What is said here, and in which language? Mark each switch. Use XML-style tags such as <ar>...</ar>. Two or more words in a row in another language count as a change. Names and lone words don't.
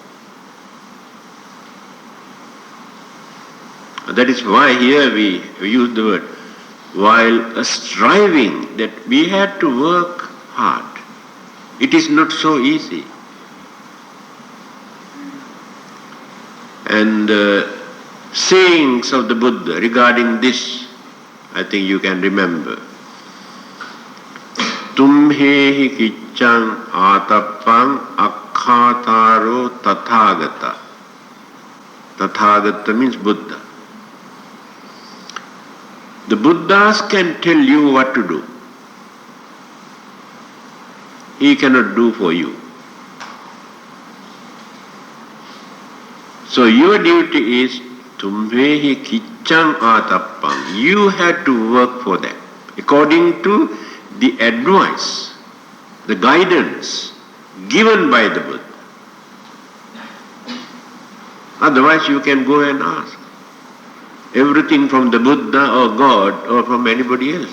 <en>That is why here we use the word, while striving, that we had to work hard. It is not so easy. And sayings of the Buddha regarding this, I think you can remember.</en> <pi>Tumhehi kiccang atappang akkhataro tathagata.</pi> <en>Tathagata means Buddha. The Buddhas can tell you what to do. He cannot do for you. So your duty is</en> <pi>tumhehi kiccang atappang.</pi> <en>You have to work for that according to the advice, the guidance given by the Buddha. Otherwise you can go and ask everything from the Buddha or God or from anybody else.</en>